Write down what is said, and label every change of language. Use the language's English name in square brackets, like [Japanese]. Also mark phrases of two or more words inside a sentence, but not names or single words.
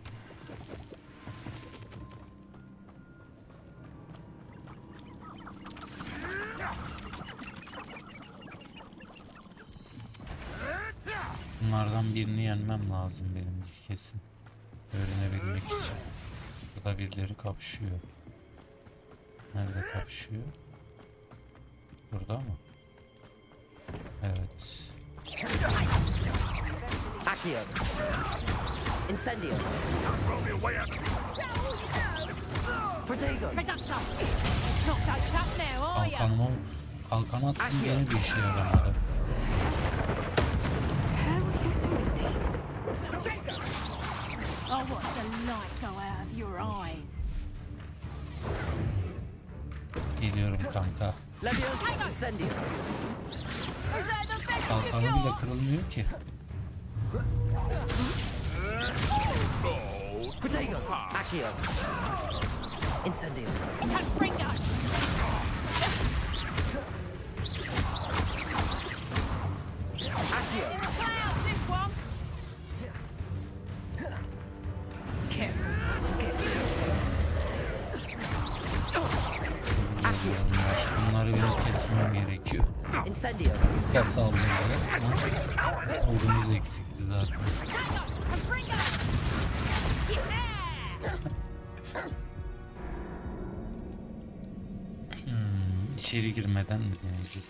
[Turkish] Bunlardan birini yenmem lazım benim kesin. Öğrenebilmek için. Burada birileri kapışıyor. Nerede kapışıyor? Burada mı? Evet. Accio. Incendio. Protego. Kalkan attım gene bir işe yaramadı. [English] Oh, what's the light go out of your eyes? [Turkish] Geliyorum kanka. Kalkanı bile kırılmıyor ki. Protego! Accio! Incendio! Confringo! Accio! [English] In the clouds, this one! Careful what you get. [Turkish] Accio! Bunları bir kesmem gerekiyor. Incendio! Ya saldırıları. Ordumuz eksikti zaten. İçeri girmeden mi deneyeceğiz?